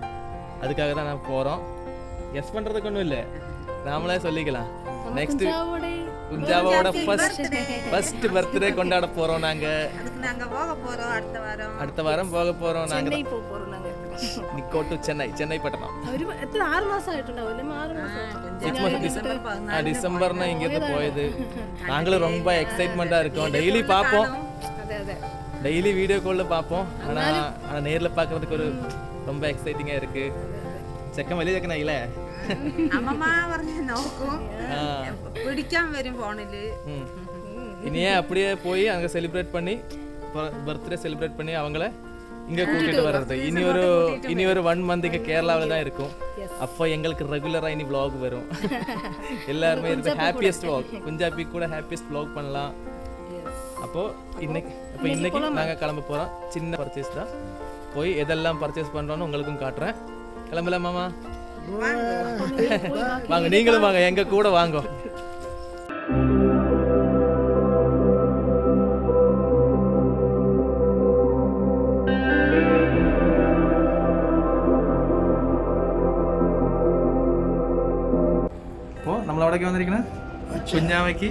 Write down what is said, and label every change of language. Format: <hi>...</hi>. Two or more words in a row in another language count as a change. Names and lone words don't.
<ta>அதுக்காக தான் நான் போறோம். கெஸ் பண்றதுக்கு ஒன்றும் இல்லை, நாமளே சொல்லிக்கலாம். நெக்ஸ்ட் குஞ்சாவோட</ta> <en>first birthday</en> <ta>கொண்டாட போறோம் நாங்க. அதுக்கு நாங்க போக போறோம். அடுத்த வாரம் போக போறோம். நாங்க சென்னை போக போறோம். நாங்க நிக்கோ டு சென்னை பட்டணம்.</ta> <ml>എത്ര 6 മാസം ആയിട്ടുണ്ടാവില്ലേ? 6 മാസം</ml> <ta>டிசம்பர்னா இங்கிருந்து போயது. நாங்களும் ரொம்ப எக்ஸைட்மெண்டா இருக்கோம். டெய்லி பார்ப்போம்,</ta> <en>daily video</en> <ta>கால்ல பார்ப்போம். ஆனா நேர்ல பார்க்கிறதுக்கு ஒரு ரொம்ப எக்ஸைட்டிங்கா இருக்கு.</ta> <ml>ചെക്കൻ വലിയ ചെക്കനായില്ലേ? അമ്മമ്മ പറഞ്ഞ നോക്കും, പിടിക്കാൻ വരും ഫോണില്.</ml> <ta>ഇനിயே அப்படியே போய் அங்க செலிப்ரேட் பண்ணி</ta> <en>birthday celebrate</en> <ta>பண்ணி அவங்கள இங்க கூட்டிட்டு வர்றது. இனி ஒரு 1 month இங்க கேரளாவில் தான் இருக்கும். அப்போ எங்களுக்கு ரெகுலரா இனி vlog வரும். எல்லாருமே இருக்கு</ta> <en>happiest vlog,</en> <ta>குஞ்சாப்பி கூட</ta> <en>happiest vlog</en> <ta>பண்ணலாம். அப்போ இன்னைக்கு நாங்க கிளம்ப போறோம். சின்ன பர்ச்சேஸ் தான், போய் எதெல்லாம் பர்ச்சேஸ் பண்றோம்னு உங்களுக்கும் காட்டுறேன். கிளம்பலாம் மாமா, வாங்க நீங்களும் வாங்க, எங்க கூட வாங்க.</ta> <ml>അപ്പോ നമ്മൾ എവിടേക്ക് വന്നിരിക്കണേ? കുഞ്ഞാവയ്ക്ക്</ml>